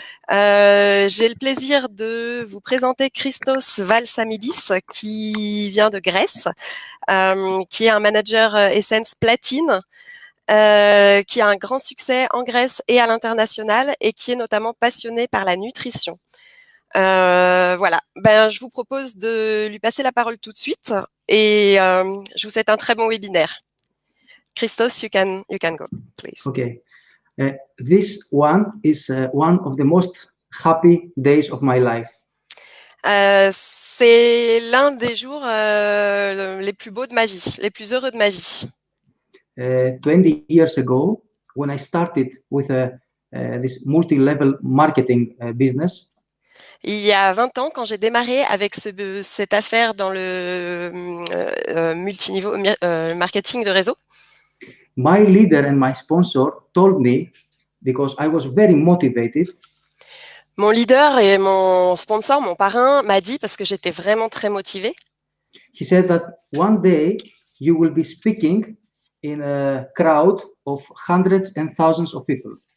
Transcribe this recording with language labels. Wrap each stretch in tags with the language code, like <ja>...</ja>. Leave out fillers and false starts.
<fr>J'ai le plaisir de vous présenter Christos Valsamidis, qui vient de Grèce, qui est un manager Essence Platine. Qui a un grand succès en Grèce et à l'international et qui est notamment passionné par la nutrition. Voilà, je vous propose de lui passer la parole tout de suite et je vous souhaite un très bon webinaire.</fr> <en>Christos, you can go, please. Okay. This one is one of the most happy days of my life.</en> <fr>C'est l'un des jours les plus beaux de ma vie, les plus heureux de ma vie.</fr> <en>20 years ago, when I started with this multi-level marketing business,</en> <fr>il y a 20 ans, quand j'ai démarré avec cette affaire dans le multiniveau marketing de réseau,</fr> <en>my leader and my sponsor told me, because I was very motivated,</en> <fr>mon leader et mon sponsor, mon parrain, m'a dit, parce que j'étais vraiment très motivée,</fr> <en>he said that one day you will be speaking in a crowd of hundreds and thousands of people.</en>